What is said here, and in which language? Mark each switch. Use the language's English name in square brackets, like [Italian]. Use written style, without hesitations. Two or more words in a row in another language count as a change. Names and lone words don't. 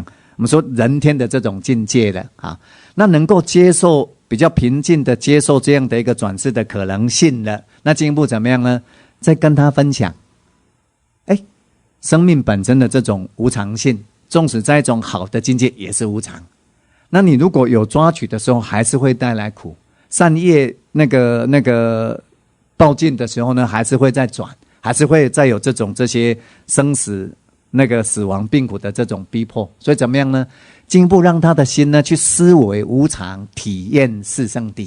[Chinese] 我們說人天的這種境界了啊，那能夠接受比較平靜的接受這樣的一個轉世的可能性了，那進一步怎麼樣呢？再跟他分享。生命本身的這種無常性，縱使在一種好的境界也是無常。那你如果有抓取的時候，還是會帶來苦。善業那個報盡的時候呢，還是會再轉，還是會再有這些生死那個死亡病苦的這種逼迫。所以怎麼樣呢？進一步讓他的心呢去思維無常，體驗四聖諦。